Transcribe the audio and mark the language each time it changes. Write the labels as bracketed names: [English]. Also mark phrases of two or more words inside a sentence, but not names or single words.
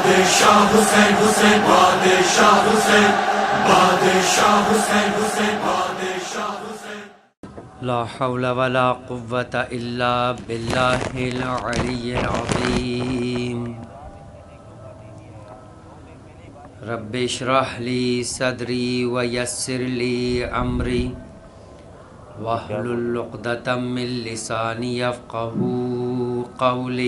[Urdu] بادشاہ حسین حسین بادشاہ حسین بادشاہ حسین حسین بادشاہ حسین. [Arabic] لا حول ولا قوة الا باللہ العلی العظیم. رب اشرح لی صدری ویسر لی امری واحلل عقدۃ من لسانی یفقہوا قولی.